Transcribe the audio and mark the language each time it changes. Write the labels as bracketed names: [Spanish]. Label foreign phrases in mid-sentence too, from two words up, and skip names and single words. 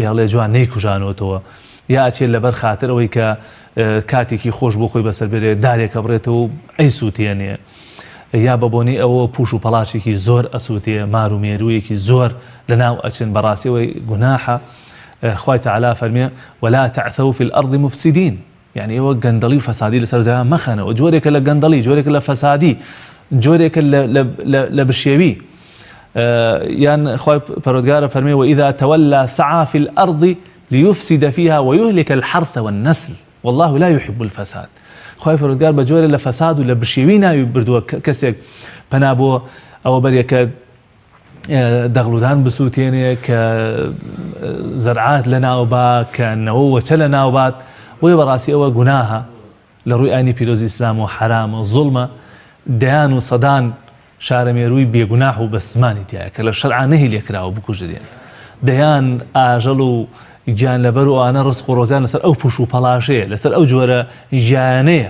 [Central Kurdish] هێڵێ جوان نەیکوژانەوەتەوە یا ئەچێت لەبەر خاتر ئەوەی کە کاتێکی خۆش بۆ خۆی بەسەر بێرێ دارێکە بڕێتەوە و ئەی سووتێنێ یا بەبوونی ئەوە پوش و پەڵاشێکی زۆر ئەسووتێ مار و مێروویەکی زۆر لەناو ئەچن بەڕاستیەوەی گوناحە خوای تەعالا فەرمێ [Arabic] ولا تعثوا في الأرض مفسدين [Central Kurdish] يعني ئەوە گەندەڵی و فەسادی لەسەر زەویان مەخەنەوە جۆرێکە لە گەندەڵی جۆرێکە لە فەسادی جۆرێکە لە بشێوی یان خوای پەروەردگارە فەرمێ [Arabic] وإذا تولى سعى في الأرض ليفسد فيها ويهلك الحرث والنسل والله لا يحب الفساد [Central Kurdish] خوای پەروەردگار بە جۆرە لە فەساد و لە بشێوی ناوی بردووە کەسێک پەنا بۆ ئەوە بەرێکە دەغڵودان بسووتێنێ کە زەرعات لە ناوبا کە نەوەوەچە لە ناوبات بۆیە بەڕاستی ئەوە گوناهە لە ڕووی ئاینی پیرۆزی ئیسلام و حرامە زوڵمە دەیان و سەدان شارەمێرووی بێگوناح و بەسمانی تایە کە لە شەرعا نەهی لێکراوە بکوژدرێن دەیان ئاژەڵ و گیان لەبەر و ئانە ڕزق و ڕۆزیان لەسەر ئەو پوش و پەڵاشەیە لەسەر ئەو جۆرە ژیانەیە